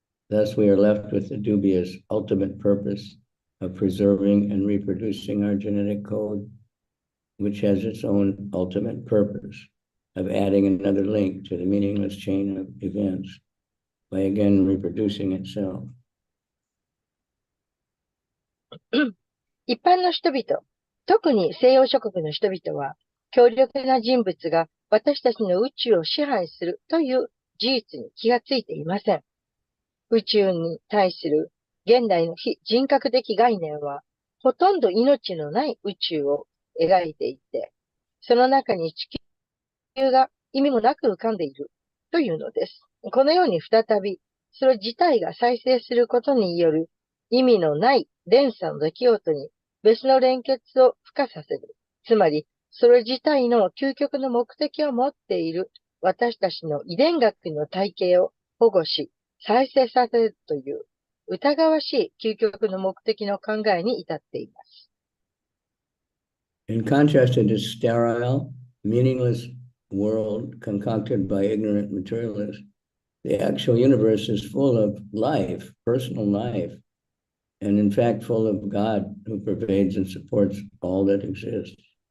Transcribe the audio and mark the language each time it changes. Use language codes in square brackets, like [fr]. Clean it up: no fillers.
[en] Thus, we are left with the dubious ultimate purpose of preserving and reproducing our genetic code, which has its own ultimate purpose of adding another link to the meaningless chain of events by again reproducing itself. [ja] 一般の人々、特に西洋諸国の人々は、強力な人物が私たちの宇宙を支配するという事実に気がついていません。宇宙に対する現代の非人格的概念は、ほとんど命のない宇宙を描いていて、その中に地球が意味もなく浮かんでいるというのです。このように再び、それ自体が再生することによる意味のない連鎖の出来事に別の連結を付加させる。つまり、それ自体の究極の目的を持っている私たちの遺伝学の体系を保護し、再生させるという疑わしい究極の目的の考えに至っています。 [en] In contrast to this sterile, meaningless world concocted by ignorant materialists, the actual universe is full of life, personal life, and in fact full of God who pervades and supports all that exists.